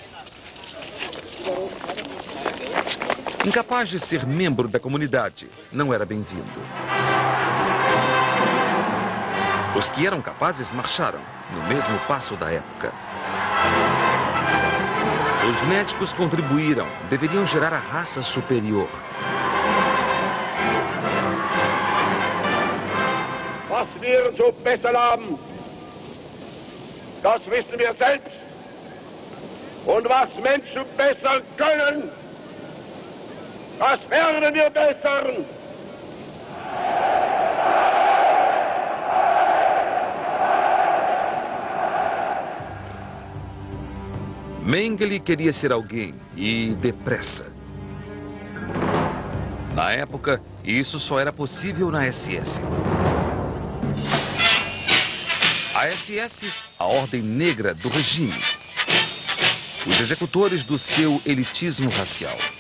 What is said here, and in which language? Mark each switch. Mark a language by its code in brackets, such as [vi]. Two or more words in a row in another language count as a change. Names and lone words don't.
[pt] Incapaz de ser membro da comunidade, não era bem-vindo. Os que eram capazes marcharam, no mesmo passo da época. Os médicos contribuíram, deveriam gerar a raça superior. [de] Was wir zu bessern haben, das wissen wir selbst. Und was Menschen bessern können, das werden wir bessern. [pt] Mengele queria ser alguém, e depressa. Na época, isso só era possível na SS. A SS, a ordem negra do regime. Os executores do seu elitismo racial.